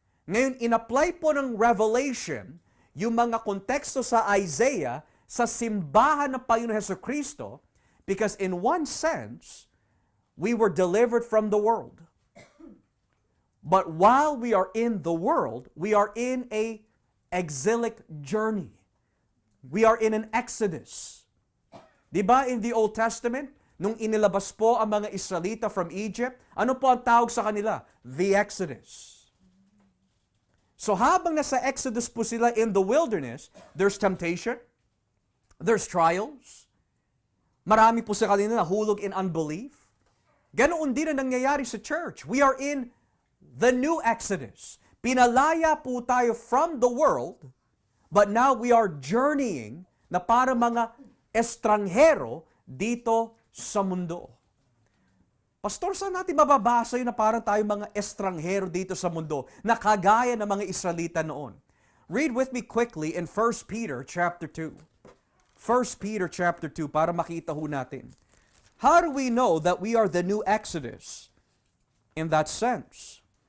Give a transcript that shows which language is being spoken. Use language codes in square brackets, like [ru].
[tl] Ngayon, in-apply po ng Revelation yung mga konteksto sa Isaiah sa simbahan ng Panginoon Jesucristo, [en] because in one sense, we were delivered from the world. But while we are in the world, we are in a exilic journey. We are in an exodus. [tl] Diba [en] in the Old Testament, [tl] nung inilabas po ang mga Israelita [en] from Egypt, [tl] ano po ang tawag sa kanila? [en] The Exodus. So [tl] habang nasa Exodus po sila [en] in the wilderness, there's temptation, there's trials, [tl] marami po sa kanila nahulog [en] in unbelief. [tl] Ganoon din ang nangyayari sa church. [en] We are in the new Exodus. [tl] Pinalaya po tayo [en] from the world, but now we are journeying [tl] na para mga estranghero dito sa mundo. Pastor, saan natin mababasa yun na parang tayo mga estranghero dito sa mundo na kagaya ng mga Israelita noon? [en] Read with me quickly in 1 Peter chapter 2. 1 Peter chapter 2 [tl] para makita ho natin. [en] How do we know that we are the new Exodus in that sense?